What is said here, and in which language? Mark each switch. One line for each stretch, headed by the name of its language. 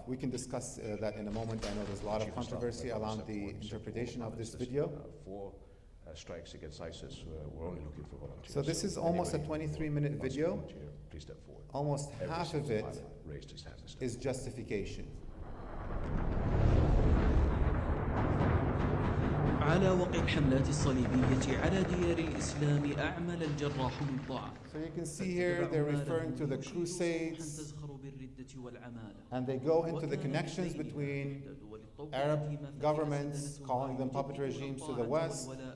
English: We can discuss that in a moment. I know there's a lot of controversy around the interpretation of this video. For strikes against ISIS, we're only looking for volunteers. So this is almost a 23-minute video. Please step forward. Almost half of it is justification.
Arabic: على وقع الحملات الصليبية على ديار الإسلام أعمل الجراح من ضعف.
English: So you can see here they're referring to the Crusades, and they go into the connections between Arab governments, calling them puppet regimes to the West,